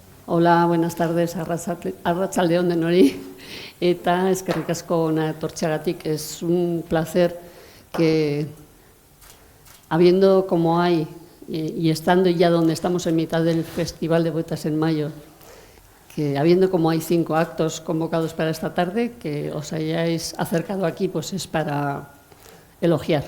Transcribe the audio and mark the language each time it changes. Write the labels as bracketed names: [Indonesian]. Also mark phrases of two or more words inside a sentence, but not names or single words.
[Spanish] Hola, buenas tardes, [Basque] arratsaldeon denoi, eta eskerrik asko hona etortzeagatik. [Spanish] Es un placer que, habiendo como hay, y estando ya donde estamos en mitad del Festival de Poetas en Mayo, que habiendo como hay 5 actos convocados para esta tarde, que os hayáis acercado aquí, pues es para elogiar.